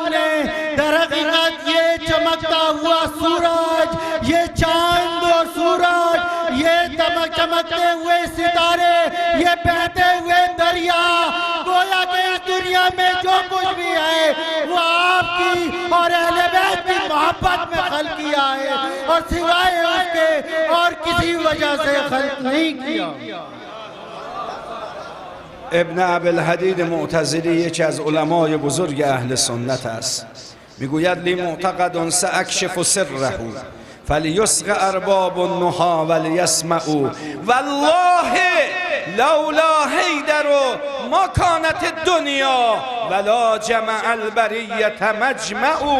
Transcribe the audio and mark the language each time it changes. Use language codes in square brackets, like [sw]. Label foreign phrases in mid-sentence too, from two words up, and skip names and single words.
[ur] نے درحقیقت یہ چمکتا ہوا سورج، یہ چاند اور سورج، یہ چمکتے ہوئے ستارے، یہ بہتے ہوئے دریا، گویا کہ اس دنیا میں جو کچھ بھی ہے وہ آپ کی اور اہل بیت کی محبت میں خلق کیا ہے اور سوائے اس کے اور کسی وجہ سے خلق نہیں کیا. [fa] ابن ابوالحدید معتزلی یکی از علمای بزرگ اهل سنت است. [ar] میگوید لی معتقد ساکشف سره فلیصغ ارباب النهی ولیسمعوا والله لولا حیدر ما کانت الدنیا ولا جمع البریة مجمع.